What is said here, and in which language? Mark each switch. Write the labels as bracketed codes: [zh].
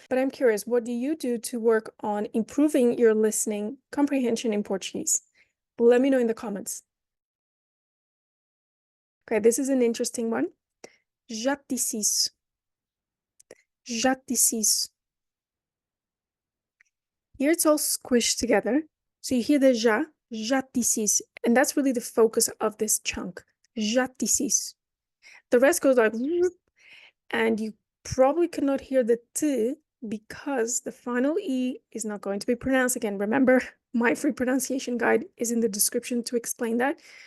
[en] But I'm curious, what do you do to work on improving your listening comprehension in Portuguese? Let me know in the comments. Okay, this is an interesting one. [pt] Já te disse isso. Já te disse isso. [en] Here it's all squished together. So you hear the [pt] já te disse isso. [en] And that's really the focus of this chunk. [pt] Já te disse isso. [en] The rest goes like, and you probably cannot hear the t because the final e is not going to be pronounced again. Remember, my free pronunciation guide is in the description to explain that.